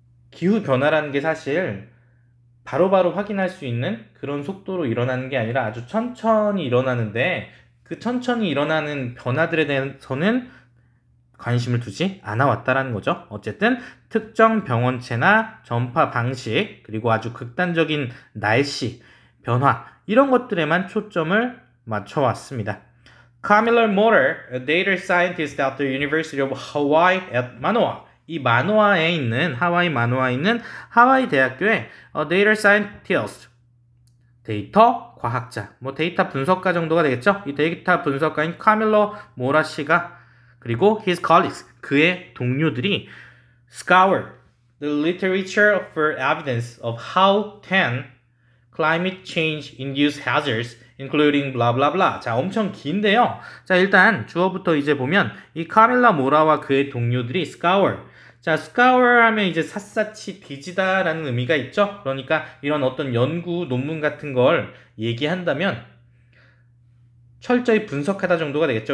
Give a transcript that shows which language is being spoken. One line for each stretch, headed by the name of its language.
Korean: 기후 변화라는 게 사실 바로바로 확인할 수 있는 그런 속도로 일어나는 게 아니라 아주 천천히 일어나는데 그 천천히 일어나는 변화들에 대해서는 관심을 두지 않아 왔다라는 거죠. 어쨌든 특정 병원체나 전파 방식 그리고 아주 극단적인 날씨 변화 이런 것들에만 초점을 맞춰 왔습니다.
English: Camilla Moore, a data scientist at the University of Hawaii at Manoa,
Korean: 이 마노아에 있는 하와이 마노아에 있는 하와이 대학교의 data scientist 데이터 과학자, 뭐 데이터 분석가 정도가 되겠죠. 이 데이터 분석가인 카밀로 모라 씨가 그리고
English: his colleagues
Korean: 그의 동료들이
English: scour the literature for evidence of how 10 climate change induced hazards including blah blah blah.
Korean: 자, 엄청 긴데요. 자, 일단 주어부터 이제 보면 이 카밀라 모라와 그의 동료들이 scour. 자, scour 하면 이제 샅샅이 뒤지다라는 의미가 있죠. 그러니까 이런 어떤 연구 논문 같은 걸 얘기한다면 철저히 분석하다 정도가 되겠죠.